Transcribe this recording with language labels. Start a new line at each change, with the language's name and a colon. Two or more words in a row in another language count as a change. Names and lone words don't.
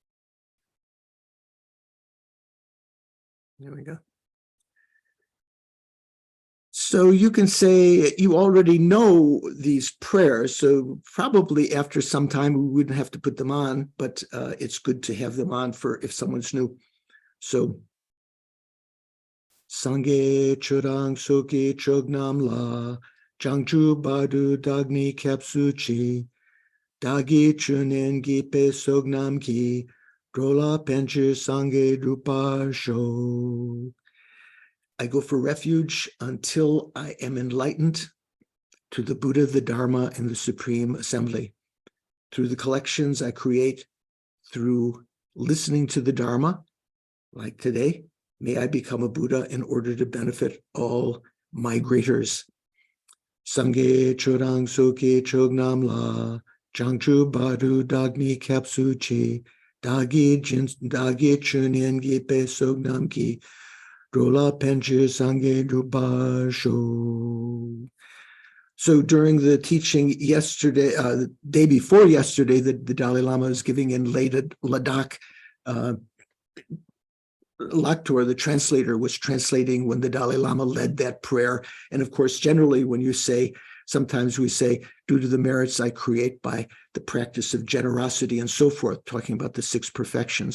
English: There we go. So you can say you already know these prayers, so probably after some time we wouldn't have to put them on, but it's good to have them on for if someone's new. So,
Tibetan: སངས་རྒྱས་ཆོས་དང་ཚོགས་ཀྱི་མཆོག་རྣམས་ལ། བྱང་ཆུབ་བར་དུ་བདག་ནི་སྐྱབས་སུ་མཆི། བདག་གིས་ཆོས་ཉན་གྱིས་པའི་བསོད་ནམས་ཀྱིས། འགྲོ་ལ་ཕན་ཕྱིར་སངས་རྒྱས་འགྲུབ་པར་ཤོག.
English: I go for refuge until I am enlightened to the Buddha, the Dharma, and the Supreme Assembly. Through the collections I create, through listening to the Dharma, like today, may I become a Buddha in order to benefit all migrators.
Tibetan: སངས་རྒྱས་ཆོས་དང་ཚོགས་ཀྱི་མཆོག་རྣམས་ལ། བྱང་ཆུབ་བར་དུ་བདག་ནི་སྐྱབས་སུ་མཆི། བདག་གིས་ཆོས་ཉན་གྱིས་པའི་བསོད་ནམས་ཀྱིས། འགྲོ་ལ་ཕན་ཕྱིར་སངས་རྒྱས་འགྲུབ་པར་ཤོག.
English: So during the teaching yesterday, the day before yesterday, the Dalai Lama is giving in Ladakh. Laktor, the translator, was translating when the Dalai Lama led that prayer. And of course, generally when you say, sometimes we say, due to the merits I create by the practice of generosity and so forth, talking about the 6 perfections.